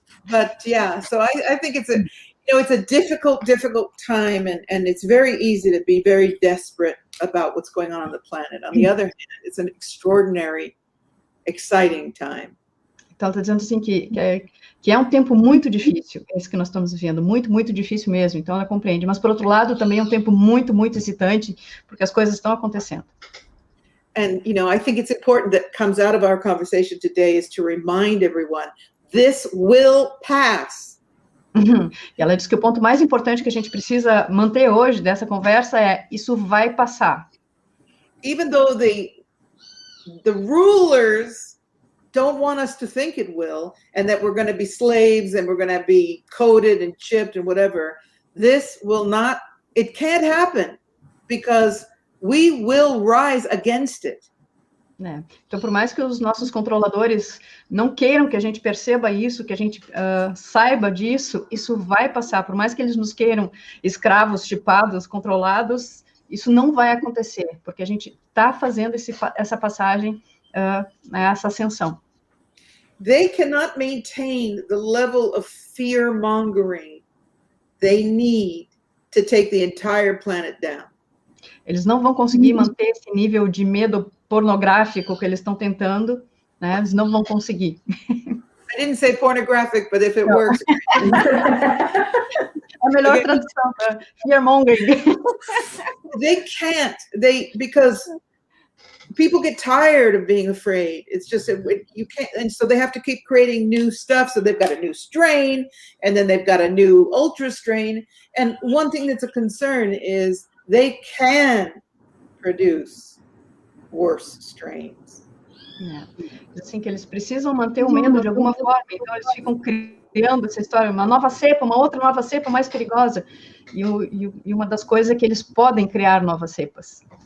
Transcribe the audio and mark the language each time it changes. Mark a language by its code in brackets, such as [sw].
[en] But yeah, so I think it's a difficult time, and it's very easy to be very desperate about what's going on the planet. On the other hand, it's an extraordinary, exciting time. [pt] Então, ela está dizendo assim que é um tempo muito difícil, esse que nós estamos vivendo, muito, muito difícil mesmo, então ela compreende. Mas, por outro lado, também é um tempo muito, muito excitante, porque as coisas estão acontecendo. [en] And, I think it's important that comes out of our conversation today is to remind everyone, this will pass. [pt] E ela diz que o ponto mais importante que a gente precisa manter hoje dessa conversa é, isso vai passar. [en] Even though the rulers don't want us to think it will, and that we're going to be slaves and we're going to be coded and chipped and whatever, this will not, it can't happen because we will rise against it. [pt] Então, por mais que os nossos controladores não queiram que a gente perceba isso, que a gente saiba disso, isso vai passar. Por mais que eles nos queiram escravos, chipados, controlados, isso não vai acontecer, porque a gente está fazendo essa passagem, essa ascensão. [en] They cannot maintain the level of fear-mongering they need to take the entire planet down. [pt] Eles não vão conseguir manter esse nível de medo pornográfico que eles estão tentando, né? Eles não vão conseguir. [en] I didn't say pornographic, but if it works. [pt] A melhor tradução para fear-mongering. [en] They can't. Because people get tired of being afraid. It's just you can't, and so they have to keep creating new stuff. So they've got a new strain, and then they've got a new ultra strain. And one thing that's a concern is they can produce worse strains. [pt] Assim que eles precisam manter o medo de alguma forma, então eles ficam criando essa história, uma nova cepa, uma outra nova cepa mais perigosa, e uma das coisas é que eles podem criar novas cepas.